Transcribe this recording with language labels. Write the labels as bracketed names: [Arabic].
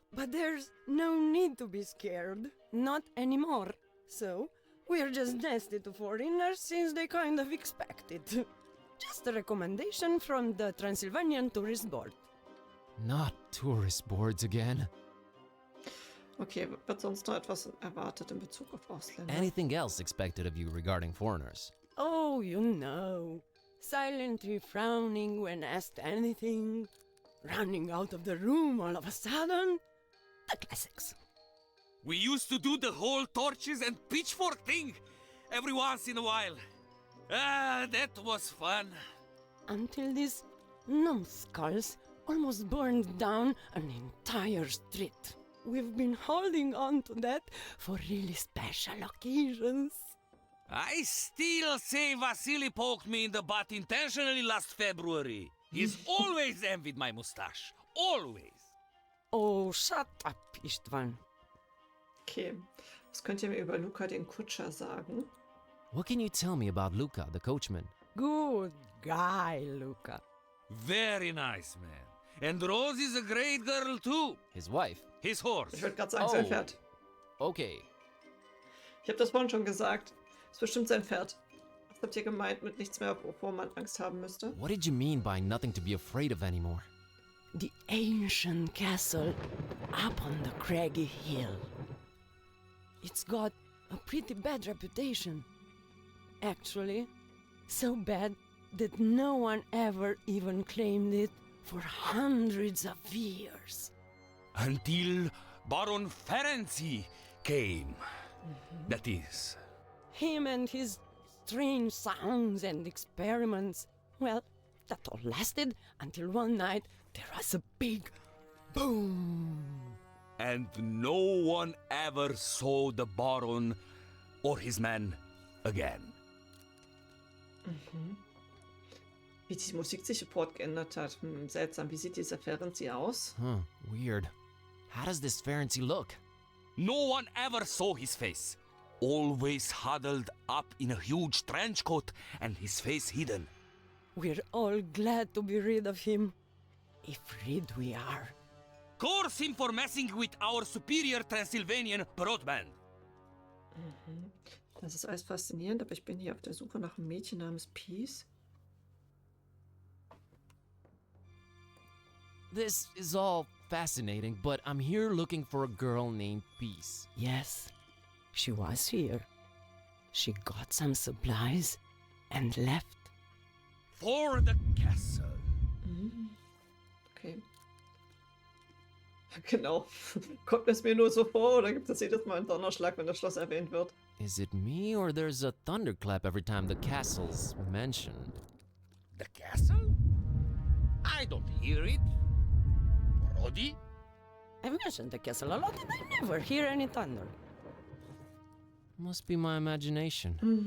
[English] But there's no need to be scared. Not anymore. So, we're just nasty to foreigners since they kind of expect it. Just a recommendation from the Transylvanian Tourist Board. Not tourist boards again. [German] Okay, wird sonst noch etwas erwartet in Bezug auf Ausländer? [English] Anything else expected of you regarding foreigners? Oh, you know. Silently frowning when asked anything. Running out of the room all of a sudden. The classics. We used to do the whole torches and pitchfork thing every once in a while. That was fun. Until these numbskulls almost burned down an entire street. We've been holding on to that for really special occasions. I still say Vasily poked me in the butt intentionally last February. He's always envied my mustache. Always. Oh, shut up, Istvan. [German] Okay, was könnt ihr mir über Luca den Kutscher sagen? [English] What can you tell me about Luca, the coachman? Good guy, Luca. Very nice, man. And Rose is a great girl, too. His wife? His horse. [German] Ich wollte gerade sagen, sein Pferd. Okay. Ich habe das vorhin schon gesagt. Ist bestimmt sein Pferd. Was habt ihr gemeint mit nichts mehr, wovor man Angst haben müsste? [English] What did you mean by nothing to be afraid of anymore? The ancient castle up on the craggy hill. It's got a pretty bad reputation. Actually, so bad that no one ever even claimed it for hundreds of years. Until Baron Ferenczi came. That is. Him and his strange sounds and experiments. Well, that all lasted until one night there was a big boom. And no one ever saw the Baron or his men again. [German] Wie die Musik sich sofort geändert hat. Seltsam. Wie sieht dieser Ferenczi aus? [English] Huh, weird. How does this Ferenczi look? No one ever saw his face. Always huddled up in a huge trench coat and his face hidden. We're all glad to be rid of him. If rid we are. Curse him for messing with our superior Transsilvanian broadband. [German] Das ist alles faszinierend, aber ich bin hier auf der Suche nach einem Mädchen namens Peace. [English] This is all fascinating, but I'm here looking for a girl named Peace. Yes, she was here. She got some supplies and left. For the castle. Okay. [German] Genau. Kommt es mir nur so vor, oder gibt es jedes Mal einen Donnerschlag, wenn das Schloss erwähnt wird? [English] Is it me or there's a thunderclap every time the castle's mentioned? The castle? I don't hear it. Roddy? I've mentioned the castle a lot and I never hear any thunder. Must be my imagination.